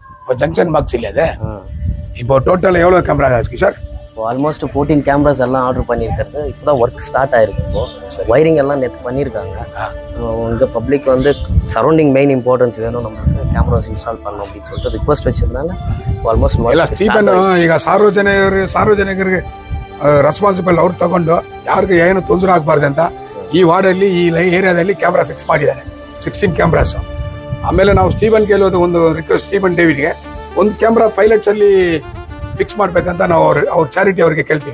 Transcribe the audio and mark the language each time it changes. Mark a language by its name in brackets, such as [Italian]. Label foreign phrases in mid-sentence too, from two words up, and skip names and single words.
[Tamil] இப்போ [English] junction box [Tamil] இல்லையா அது? இப்போ டோட்டல் எவ்வளோ கேமரா கிஷோர்? இப்போ [English] almost 14 cameras [Tamil] எல்லாம் ஆர்டர் பண்ணியிருக்கிறது. இப்போ தான் [English] work start [Tamil] ஆயிருக்கு. இப்போ ஒயரிங் எல்லாம் நேற்று பண்ணியிருக்காங்க. உங்க பப்ளிக் வந்து [English] surrounding main importance [Tamil] வேணும், நமக்கு கேமராஸ் இன்ஸ்டால் பண்ணணும் அப்படின்னு சொல்லிட்டு ரிக்வஸ்ட் வச்சிருந்தாங்க. [Kannada] ಆಲ್ಮೋಸ್ಟ್ ಎಲ್ಲ ಸ್ಟೀಫನ್ ಈಗ ಸಾರ್ವಜನಿಕರಿಗೆ ರೆಸ್ಪಾನ್ಸಿಬಲ್ ಅವ್ರು ತಗೊಂಡು ಯಾರಿಗೂ ಏನು ತೊಂದರೆ ಆಗಬಾರ್ದು ಅಂತ ಈ ವಾರ್ಡಲ್ಲಿ ಈ ಏರಿಯಾದಲ್ಲಿ [English] camera fix [Kannada] ಮಾಡಿದ್ದಾರೆ 16 ಕ್ಯಾಮ್ರಾಸ್. ಆಮೇಲೆ ನಾವು ಸ್ಟೀಫನ್ ಕೇಳೋದು ಒಂದು ರಿಕ್ವೆಸ್ಟ್, ಸ್ಟೀಫನ್ ಡೇವಿಡ್ಗೆ ಒಂದು ಕ್ಯಾಮ್ರಾ 5 ಲಕ್ಷಲ್ಲಿ ಫಿಕ್ಸ್ ಮಾಡ್ಬೇಕಂತ ನಾವು ಅವ್ರ ಚಾರಿಟಿ ಅವ್ರಿಗೆ ಕೇಳ್ತೀವಿ.